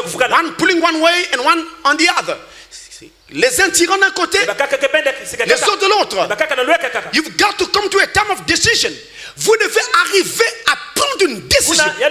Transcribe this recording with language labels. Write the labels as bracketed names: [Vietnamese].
[English] One pulling one way and one on the other. [French] Les uns tirant d'un côté, les autres de l'autre. [English] You've got to come to a time of decision. [French] Vous devez arriver à prendre une décision.